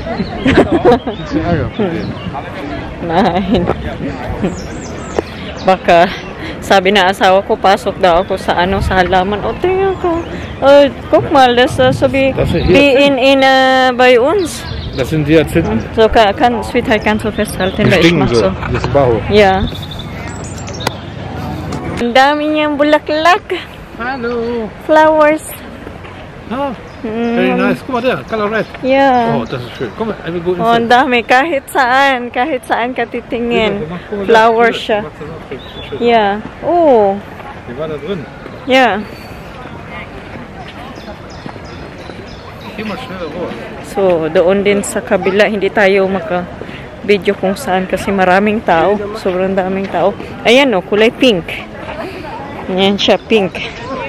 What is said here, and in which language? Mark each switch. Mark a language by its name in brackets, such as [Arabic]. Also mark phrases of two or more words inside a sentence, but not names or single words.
[German] Gibt's den Ärger von denen? Nein. [Filipino] Baka sabi na asawa ko, pasok daw ako sa sa halaman. O, tingnan ko. [German] Guck mal, das so wie in bei uns. Das sind Diazinten. So, Sweetheart, kannst du festhalten, Die weil ich stinken mach so. so. Das ist Bau. Ja. [Filipino] Ang dami niyang bulaklak. [German] Hallo. [English] Flowers. Ah, very nice. [German] Guck mal der, [English] color red. Yeah. [German] Oh, das ist schön. Komm, wir go [Filipino] Oh, ang dami. Kahit saan ka titingin. Flowers siya. [English] Yeah. Oh. [German] Die war da drin. [English] Yeah. [German] Geh mal schneller vor. [Filipino] So, doon din sa kabila, hindi tayo maka-video kung saan kasi maraming tao. Sobrang daming tao. Ayan o, kulay pink. Ayan siya, pink.